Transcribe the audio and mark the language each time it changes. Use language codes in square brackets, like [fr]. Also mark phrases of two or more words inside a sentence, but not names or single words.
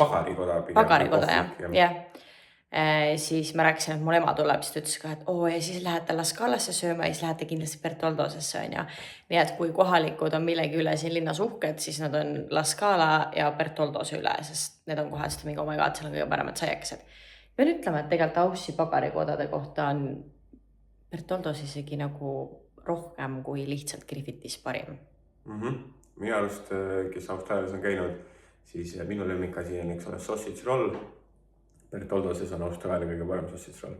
[et] Pagarikoda, jah. Siis ma rääkisin, et mul ema tuleb, siis ta ütles ka, et ja siis lähete La Scalasse sööma ja siis lähete kindlasti Bertoldosesse, on ja. Nii et kui kohalikud on millegi üle siin linnas uhked, siis nad on La Scala ja Bertoldose üle, sest need on kohal, sest mingi [en] oh my god, [et] seal on kõige paremad saiakesed. Pean ütlema, et tegelikult Aussi pagarikodade kohta on Bertoldos isegi nagu rohkem kui lihtsalt Griffithis parim. Minu arust, kes Austraalias on käinud, siis minu lemmikasi on üks [en] sausage roll. [et] Bertoldoses on Austraalia kõige parem [en] sausage roll.